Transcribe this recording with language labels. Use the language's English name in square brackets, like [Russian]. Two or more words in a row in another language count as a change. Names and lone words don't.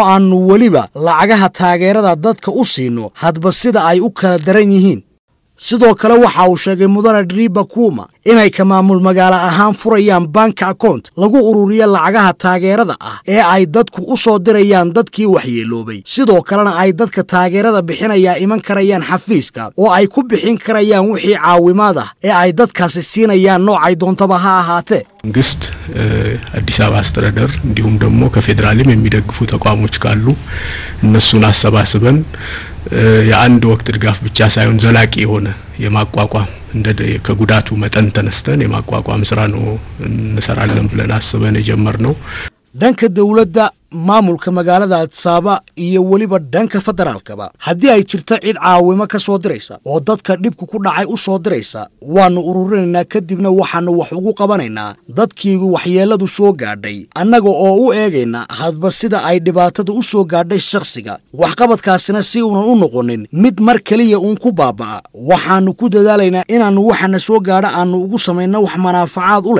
[Somali] aanu waliba lacagaha taageerada dadka u siino hadba sida ay u kala daran yihiin sidoo kale waxa uu sheegay Mudane Driba Kuma inay ka maamul magaalo ahaan furayaan [English] bank account [Somali] lagu ururiyo lacagaha taageerada ah ee ay dadku u soo dirayaan dadkii waxyeeloobay sidoo kalena ay dadka taageerada bixinaya iman karayaan xafiiska oo ay ku bixin karayaan wixii caawimaad ah ee ay dadkaasi siinayaan noocay doontaba ha ahaatee [Amharic] መንግስት አዲስ አበባ አስተዳደር እንዲሁም ደግሞ ከፌደራልም የሚደግፉ ተቋሞች ካሉ እነሱን አሰባስበን የአንድ ወቅት ድጋፍ ብቻ ሳይሆን ዘላቂ የሆነ የማቋቋም እንደ ከጉዳቱ መጠን ተነስተን የማቋቋም ስራ ነው እንሰራለን ብለን አስበን የጀመርነው [Somali] dhanka dawladda maamulka magaalada Adsaaba iyo waliba dhanka federaalkaba haddii ay jirto cid caawimo ka soo diraysa oo dadka dhibku ku dhacay u soo diraysa waanu ururinaynaa kadibna waxaanu wax ugu qabanaynaa dadkii waxyeeladu soo gaadhay annaga oo u eegayna hadba sida ay dhibaatadu u soo gaadhay shakhsiga waxqabadkaasina si uunan u noqonin mid mar kaliya uun ku baaba'a waxaanu ku dadaalaynaa inaannu waxana soo gaadha aanu ugu samayno wax manaafacaad u